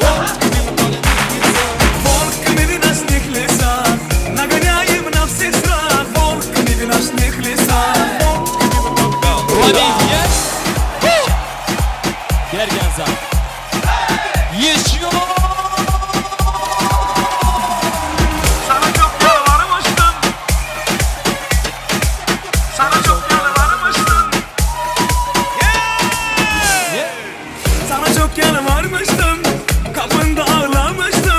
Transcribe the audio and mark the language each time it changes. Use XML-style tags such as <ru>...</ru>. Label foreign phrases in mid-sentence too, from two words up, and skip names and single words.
<ru>Волками в ночных лесах нагоняем на всех страх. Волками в ночных лесах. Bergenza. Еще!</ru> <tr>Sana çok yalvarmıştım. Sana çok yalvarmıştım. Sana çok yalvarmıştım, kapında ağlamıştım.</tr>